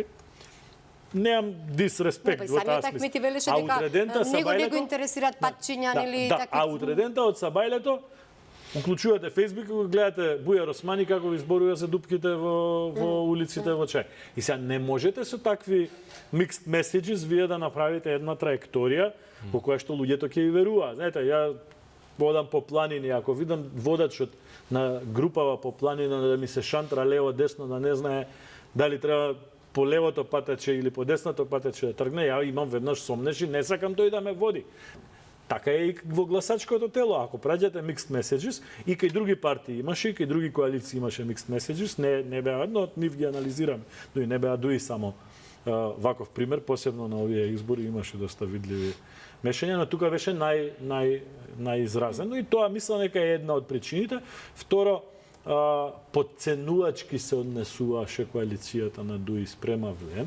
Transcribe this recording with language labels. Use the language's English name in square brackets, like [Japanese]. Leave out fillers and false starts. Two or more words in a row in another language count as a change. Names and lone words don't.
[Macedonian] Немам дисреспект во таа смисла. Ахмети велеше дека него интересираат патчиња или такви. А утредента од Сабајлето уклучувате Фејсбук и го гледате Бујар Османи како ви зборува за дупките во улиците во Чај. И сега не можете со такви [English] mixed messages [Macedonian] вие да направите една траекторија по која што луѓето ќе ви веруваат. Знаете, ја водам по планини, ако видам водачот на групава по планина да ми се шантра лево десно, да не знае дали треба по левото патече или по десното патече да тргне, ја имам веднаш сомнеш и не сакам тој да ме води. Така е и во гласачкото тело. Ако праќате [English] mixed messages, [Macedonian] и кај други партии имаше, и кај други коалиции имаше [English] mixed messages, [Macedonian] не беа едно, од нив ги анализираме. Дуи не беа дуи само ваков пример, посебно на овие избори имаше доста видливи мешања, но тука беше најизразено и тоа мислам дека е една од причините. Второ, подценувачки се однесуваше коалицијата на Дуи спрема Влен.